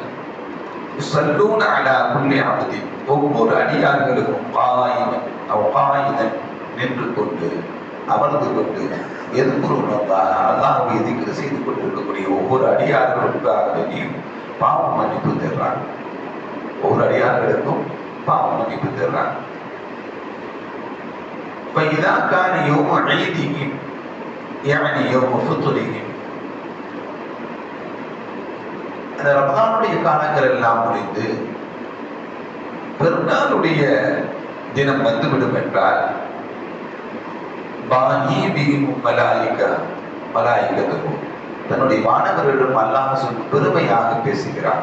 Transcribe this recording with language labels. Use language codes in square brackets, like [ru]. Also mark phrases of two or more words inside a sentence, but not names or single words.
[ar] يصلون على كل عبد, [ta] ஒவ்வொரு அடியார்களுக்கும் [ar] قائما أو قاعدا [ta] நின்று கொண்டு, அமர்ந்து கொண்டு, அல்லாஹ்வை திக்ர் செய்து கொண்டிருக்கக்கூடிய ஒவ்வொரு அடியார்களுக்காக வேண்டியும் பாவ மன்னிப்பு தர்றாங்க. ஒவ்வொரு அடியார்களுக்கும் பாவ மன்னிப்பு தர்றாங்க. [ar] فإذا كان يوم عيدهم يعني يوم فطرهم, [ta] அந்த ரமதானுடைய காலங்கள் எல்லாம் முடிந்து பெருநாளுடைய தினம் வந்துவிடும் என்றால் மலாயிகத்துக்கும் தன்னுடைய மாணவர்களிடம் அல்லாஹ் பெருமையாக பேசுகிறார்.